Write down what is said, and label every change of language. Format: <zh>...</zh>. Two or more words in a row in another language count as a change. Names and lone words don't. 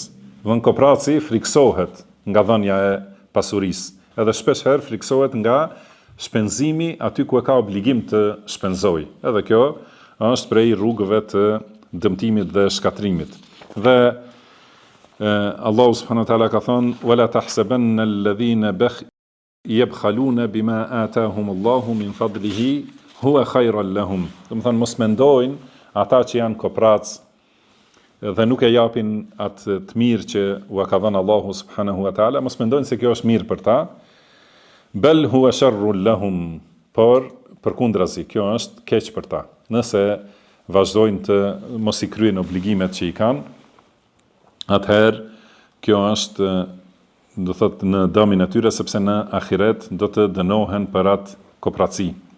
<sq>Do të thënë kopraci friksohet nga dhënia e pasurisë, edhe shpesh herë friksohet nga shpenzimi aty ku e ka obligim të shpenzoj. Edhe kjo është prej rrugëve të dëmtimit dhe shkatrimit. Dhe</sq> <ar>الله سبحانه وتعالى</ar> <sq>ka thënë</sq> <ar>ولا تحسبن الذين يبخلون بما آتاهم الله من فضله هو خيرا لهم.</ar> <sq>Do të thënë mos mendojnë ata që janë koprac dhe nuk e japin atë të mirë që u ka dhënë</sq> <ar>الله سبحانه وتعالى,</ar> <sq>mos mendojnë se kjo është mirë për ta.</sq> <ar>بل هو شر لهم,</ar> <sq>por përkundrazi kjo është keq për ta. Nëse vazhdojnë të mos i kryejnë obligimet që i kanë, atëherë kjo është do thotë në dëmin e tyre, sepse në ahiret do të dënohen për atë kopraci.</sq>